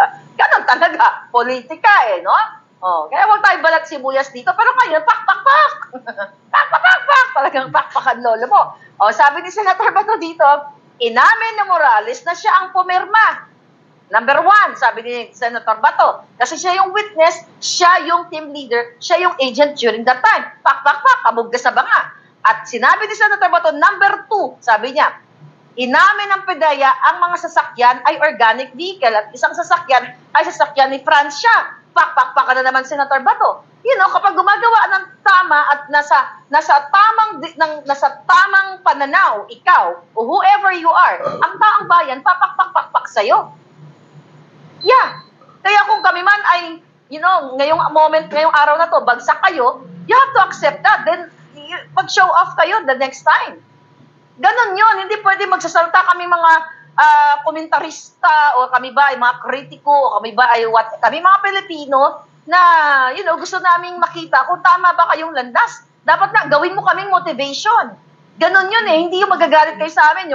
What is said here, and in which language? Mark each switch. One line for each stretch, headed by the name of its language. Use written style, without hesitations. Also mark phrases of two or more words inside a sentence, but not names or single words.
Filipino: Ganon talaga, politika no? Kaya huwag tayo balat sibuyas dito. Pero ngayon, pak-pak-pak! Pak-pak-pak! Talagang pakpakan lolo mo. Sabi ni Senator Bato dito, inamin ni Morales na siya ang pumirma. Number 1, sabi ni Senator Bato. Kasi siya yung witness, siya yung team leader, siya yung agent
English: during that time.
Filipino: Pak-pak-pak, kabugga sa banga. At sinabi ni Senator Bato, number 2, sabi niya, inamin ng PDEA ang mga sasakyan ay
English: organic vehicle
Filipino: at isang sasakyan ay sasakyan ni Francia. Pak-pak-pak na naman Senator Bato. Kapag gumagawa ng tama at nasa tamang pananaw, ikaw, o
English: whoever you are,
Filipino: ang taong bayan, papak-pak-pak-pak sa'yo. Yeah. Kaya kung kami man ay, ngayong araw na to, bagsak kayo,
English: you have to accept that.
Filipino: Then, pag-show off kayo
English: the next time.
Filipino: Ganon yun. Hindi pwede magsasalta kami mga komentarista o kami ba ay mga kritiko o kami ba ay kami mga Pilipino na, gusto naming makita kung tama ba kayong landas. Dapat na gawin mo kaming motivation. Ganon yun Hindi yung magagalit kayo sa amin.